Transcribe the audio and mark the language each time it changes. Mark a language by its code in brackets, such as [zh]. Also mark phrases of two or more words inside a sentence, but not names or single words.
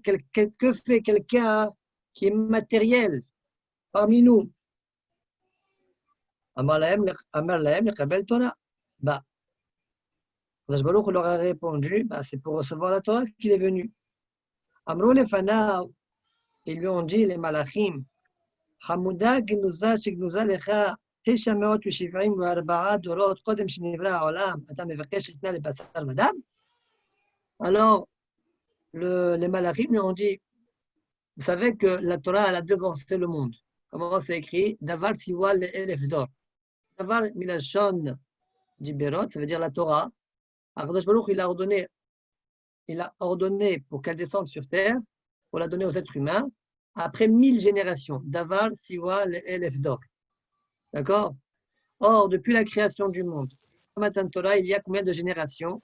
[fr] Que fait quelqu'un qui est matériel parmi nous? [he] אמר להם לקבל תורה. [fr] Bah, Kadosh Baruch Hu leur a répondu, bah, c'est pour recevoir la Torah qu'il est venu. [he] אמרו לפניו, [fr] ils lui ont dit, les malachim, [he] חמודה גנוזה שגנוזה לך 974 דורות קודם שנברא העולם, אתה מבקש שתיתנה לבשר ודם? [fr] Alors, les malachim lui ont dit, vous savez que la Torah, elle a devancé le monde. Comment c'est écrit? [he] דבר צוה אלף דור. דבר מלשון דיברות, [fr] ça veut dire la Torah. Akadosh Baruch il a ordonné pour qu'elle descende sur terre, pour la donner aux êtres humains, après 1000 générations. [he] דבר צוה אלף דור. D'accord? [fr] Or, depuis la création du monde, Matan Torah, il y a combien de générations?